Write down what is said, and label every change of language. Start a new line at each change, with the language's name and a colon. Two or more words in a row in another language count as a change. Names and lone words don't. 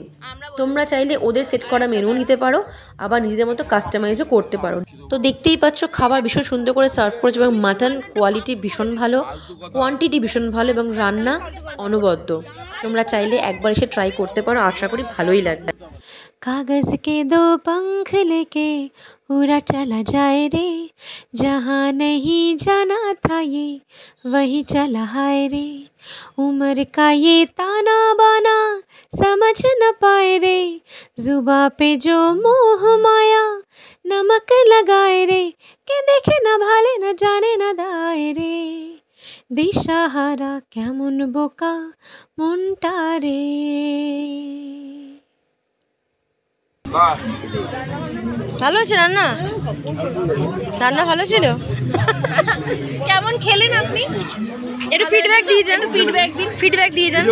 Bangla: তোমরা চাইলে ওদের সেট করা মেনু নিতে পারো, আবার নিজেদের মতো কাস্টমাইজও করতে পারো। তো দেখতেই পাচ্ছ খাবার ভীষণ সুন্দর করে সার্ভ করেছে এবং
English: mutton quality
Bangla: ভীষণ ভালো, কোয়ান্টিটি ভীষণ ভালো এবং রান্না অনবদ্য। তোমরা চাইলে একবার এসে ট্রাই করতে পারো, আশা করি ভালোই লাগবে।
Hindi: कागज के दो पंख लेके उड़ा चला जाए रे, जहाँ नहीं जाना था ये वहीं चला हाय रे, उम्र का ये ताना बाना समझ न पाए रे, जुबा पे जो मोह माया नमक लगाए रे, के देखे न भाले न जाने न दाए रे,
Bangla: দিশাহারা কেমন বোকা মনটা রে। ভালো হয়েছে রান্না? রান্না ভালো ছিল? কেমন খেলেন আপনি? একটু ফিডব্যাক দিয়ে যান। ফিডব্যাক দিয়ে যান।